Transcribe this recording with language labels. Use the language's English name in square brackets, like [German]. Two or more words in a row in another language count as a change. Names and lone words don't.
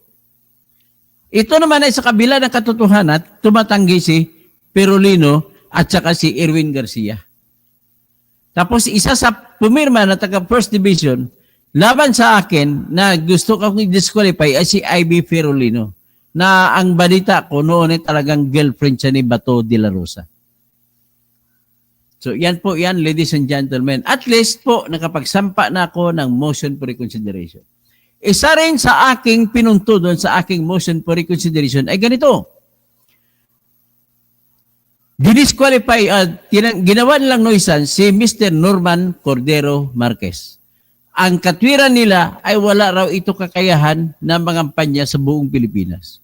[Filipino] Ito naman ay sa kabila ng katotohanan, tumatanggi si Ferolino at saka si Erwin Garcia. Tapos isa sa pumirma na taga [English] First Division, [Filipino] laban sa akin na gusto kong i-disqualify ay si Ivy Ferolino na ang balita ko noon ay talagang girlfriend siya ni Bato de la Rosa. So yan po yan, [English] ladies and gentlemen. At least [Filipino] po nakapagsampa na ako ng [English] motion for reconsideration. [Filipino] Isa rin sa aking pinunto doon sa aking [English] motion for reconsideration [Filipino] ay ganito. Dinisqualify at ginawa nilang nuisance si Mr. Norman Cordero Marquez. Ang katwiran nila ay wala raw ito kakayahan na mangampanya sa buong Pilipinas.